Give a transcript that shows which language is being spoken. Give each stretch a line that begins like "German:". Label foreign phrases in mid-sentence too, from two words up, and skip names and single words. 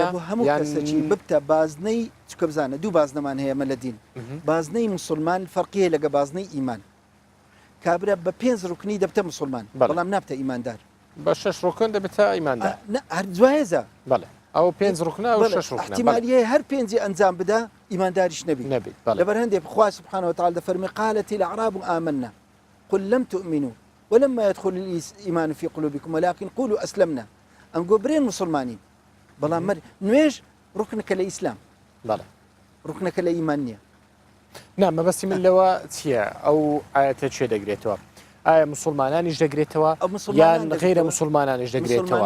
Central Kurdish: بۆ هەموو کەسێکی ببتە بازنەی چکە بزانە دوو بازنەمان هەیە مە لە دین بازنەی مسلمان فەرقیە لەگە بازنەی ئیمان کابرا بە 5 ڕوکنی دەبتە مسلمان بەڵام نابتە ئیماندار بە 6 ڕوکن دەبێتە ئیماندار هەر جوایزە بەڵێ ئەو 5 ڕوکنە و 6 ڕوکنە احتمالیە هەر 5 ئەنجام بدا ئیمانداریش نەبی لەبەر هەندێک خوا
Arabic: سبحانه وتعالى
Central Kurdish: دەفەرمێ
Arabic: قالت الأعراب آمنا قل لم تؤمنوا ولما يدخل الإيمان في قلوبكم ولكن قولوا أسلمنا
Central Kurdish: ئەمگۆ برێن مسلمانین بەڵام نوێژ ڕوکنەکە لە ئیسلام ڕوکنەکە لە ئیمان نییە نا مەبەستی من لەوە چییە ئەو ئاەتە چێ دەگرێتەوە ئایا مسلمانانیش دەگرێتەوە یان غیرە مسلمانانیش دەگرێتەوە